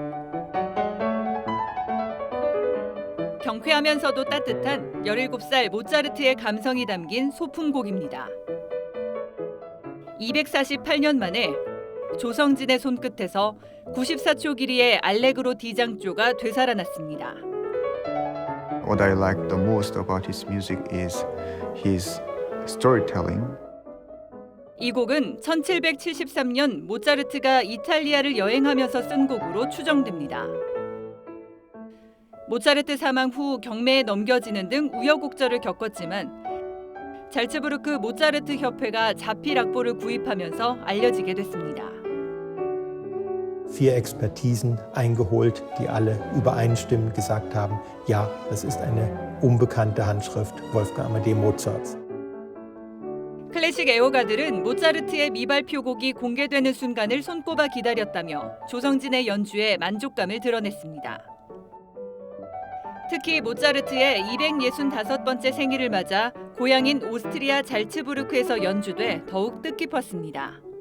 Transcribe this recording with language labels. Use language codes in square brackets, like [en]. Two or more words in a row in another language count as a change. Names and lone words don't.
[ko] 경쾌하면서도 따뜻한 17살 모차르트의 감성이 담긴 소품곡입니다. 248년 만에 조성진의 손끝에서 94초 길이의 알레그로 D장조가 되살아났습니다. [en] What I like the most about his music is his storytelling. [ko] 이 곡은 1773년 모차르트가 이탈리아를 여행하면서 쓴 곡으로 추정됩니다. 모차르트 사망 후 경매에 넘겨지는 등 우여곡절을 겪었지만 잘츠부르크 모차르트 협회가 자필 악보를 구입하면서 알려지게 됐습니다. [de] 4 Expertisen eingeholt, die alle übereinstimmend gesagt haben, ja, das ist eine unbekannte Handschrift Wolfgang Amadeus Mozarts. [ko] 클래식 애호가들은 모차르트의 미발표곡이 공개되는 순간을 손꼽아 기다렸다며 조성진의 연주에 만족감을 드러냈습니다. 특히 모차르트의 265번째 생일을 맞아 고향인 오스트리아 잘츠부르크에서 연주돼 더욱 뜻깊었습니다.